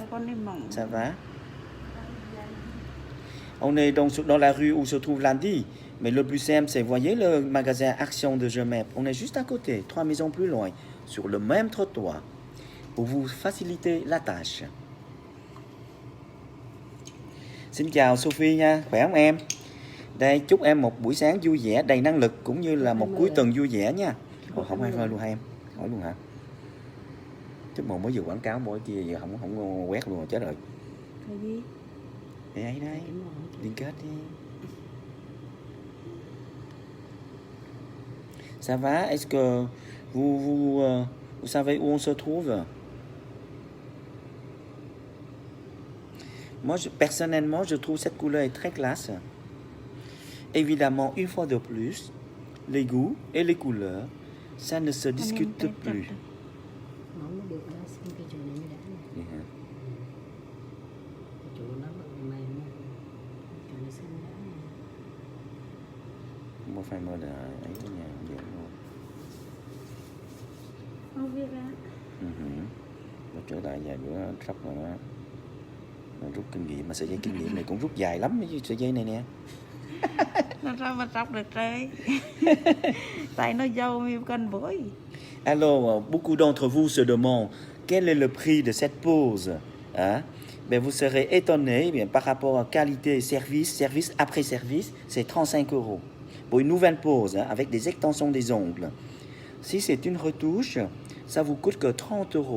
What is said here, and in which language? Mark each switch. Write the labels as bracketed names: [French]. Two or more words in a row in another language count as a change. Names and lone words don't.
[French] Ça va? On est donc dans la rue où se trouve Landy, mais le plus simple, c'est, voyez le magasin Action de Gemep, on est juste à côté, 3 maisons plus loin. sur le même trottoir pour vous faciliter la tâche. [Vietnamese] Xin chào Sophie nha, khỏe không em? Đây, chúc em một buổi sáng vui vẻ, đầy năng lực cũng như là một cuối tuần vui vẻ nha. Ồ, không ai phơi luôn hả em? Hỏi luôn hả? Chút một mới vừa quảng cáo mỗi kia giờ không quét luôn, chết rồi. Cái gì? Đây, liên kết đi. [French] Ça va? Est-ce que vous savez où on se trouve? Moi, personnellement, je trouve cette couleur est très classe. Évidemment, une fois de plus, les goûts et les couleurs, ça ne se discute plus. [Vietnamese] Không được đó, xin cái chỗ này mới đã nè. Vậy hả? Cái chỗ đó mềm nè. Chỗ này xanh đã nè. Không có phải mơ là ấy ở nhà vậy luôn. Không biết á. Nó trở lại vài bữa sắp rồi đó. Nó rút kinh nghiệm, mà sợi dây kinh nghiệm này cũng rút dài lắm chứ sợi dây này nè. Nó sao mà sắp được trời. Tại nó dâu mi cân bối. [French] Alors, beaucoup d'entre vous se demandent quel est le prix de cette pause. Hein? Ben, vous serez étonné bien, par rapport à qualité et service. Service après service, c'est 35 € pour une nouvelle pause hein, avec des extensions des ongles. Si c'est une retouche, ça vous coûte que 30 €.